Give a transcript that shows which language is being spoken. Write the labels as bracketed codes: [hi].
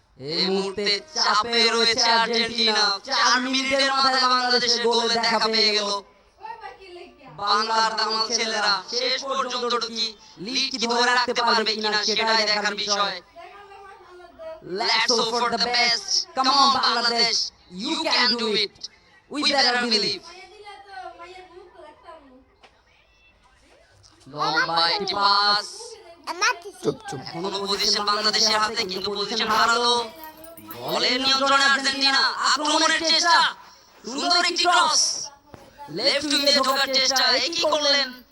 [bn] এই মুহূর্তে চাপে রয়েছে আর্জেন্টিনা। 4 মিনিটের মাথায় বাংলাদেশের গোলে দেখা পেয়ে গেল বাংলার দামাল ছেলেরা। শেষ পর্যন্ত কি লিড কি ধরে রাখতে পারবে কিনা সেটাই দেখার বিষয়। [en] Let's hope for the best. Come on Bangladesh, you can do it. We better believe. [bn] লম্বা একটি পাস, এখনো পজিশন বাংলাদেশের হাতে, কিন্তু পজিশন হারালো। বলের নিয়ন্ত্রণে আর্জেন্টিনা, আক্রমণের চেষ্টা, সুন্দর একটি ক্রস, লেফট উইং এ ঢোকার চেষ্টা, এই কি করলেন?